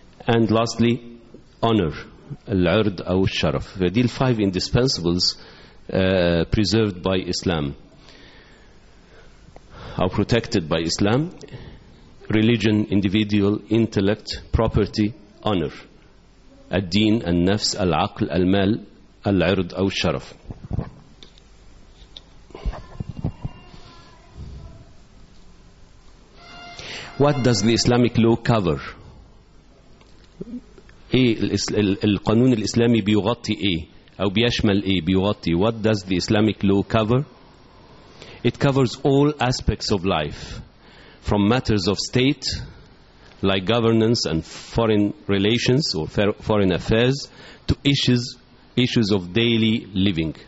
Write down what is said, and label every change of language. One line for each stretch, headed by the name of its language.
English: And lastly honor,
Arabic: العرض أو الشرف. فدي الفايف
English: indispensables preserved by Islam أو protected by Islam: religion, individual, intellect, property, honor.
Arabic: الدين, النفس, العقل, المال, العرض أو الشرف.
English: What does the Islamic law cover?
Arabic: إيه القانون الإسلامي بيغطي إيه أو بيشمل إيه, بيغطي.
English: What does the Islamic law cover? It covers all aspects of life, from matters of state like governance and foreign relations or foreign affairs to issues of daily living.